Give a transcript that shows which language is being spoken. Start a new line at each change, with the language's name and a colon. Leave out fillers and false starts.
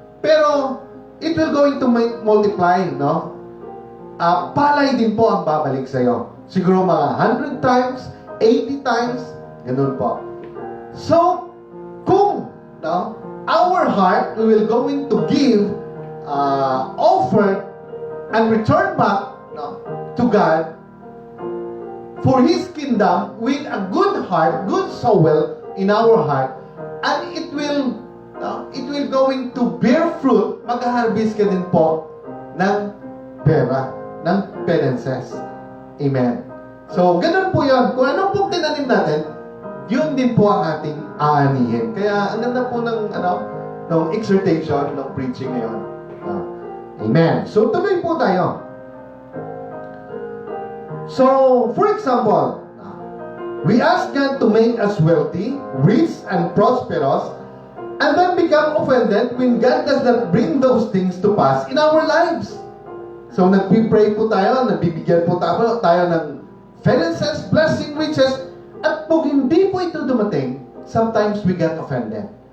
English: Pero, it will going to multiply, no?
Filipino: Palay din po ang babalik sa'yo. Siguro mga 100 times, 80 times, ganun po.
English: So, kung, no, our heart, we will going to give, offer, and return back, no, to God, for His kingdom, with a good heart, good soul, in our heart, and it will going to bear fruit,
Filipino: mag-harvest ka din po ng pera, ng penances. Amen. So, ganun po yun. Kung ano pong tinanim natin, yun din po ang ating aanihin. Kaya, ang ganda po ng exhortation, ng preaching ngayon. Amen. So, tuloy po tayo.
English: So, for example, we ask God to make us wealthy, rich, and prosperous, and then become offended when God does not bring those things to pass in our lives.
Filipino: So, nagpipray po tayo, nagbibigyan po tayo ng finances, blessing, riches, at kung hindi po ito dumating,
English: sometimes we get offended.